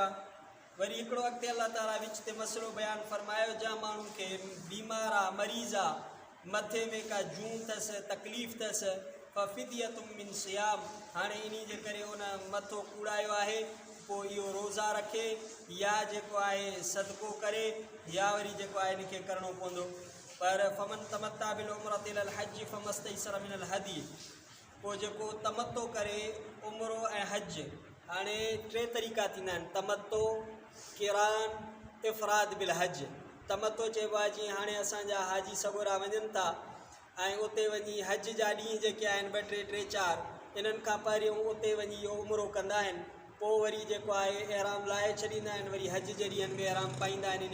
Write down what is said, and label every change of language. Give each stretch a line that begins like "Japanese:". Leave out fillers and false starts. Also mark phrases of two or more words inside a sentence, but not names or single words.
Sindhi: वरी हिकिड़ो अॻिते अल्लाह ताला विच ते मसइलो बयानु फरमायो, जा माण्हुनि खे बीमार आहे, मरीज़ आहे, मथे में का जूं अथसि, तकलीफ़ अथसि,
Arabic: ففدية من صيام,
Sindhi: हाणे इन जे करे उन मथो कूड़ायो आहे, पोइ इहो रोज़ा रखे या जेको आहे सदको करे या वरी जेको आहे इनखे करिणो पवंदो।
Arabic: पर فمن تمتع بالعمرة إلى الحج فما استيسر من الهدي,
Sindhi: पोइ जेको तमतो करे उम्रो ऐं हज, हाणे टे तरीक़ा थींदा आहिनि, तमतो, किरान, इफ़राद बिल हज। तमतो चइबो आहे जीअं हाणे असांजा हाजी सगोरा वञनि था ऐं उते वञी हज जा ॾींहं जेके आहिनि 2 टे 3 4, इन्हनि खां पहिरियों उते वञी इहो उम्रो कंदा आहिनि, पोइ वरी जेको आहे एहराम लाहे छॾींदा आहिनि, वरी हज जे ॾींहंनि में एहराम पाईंदा आहिनि।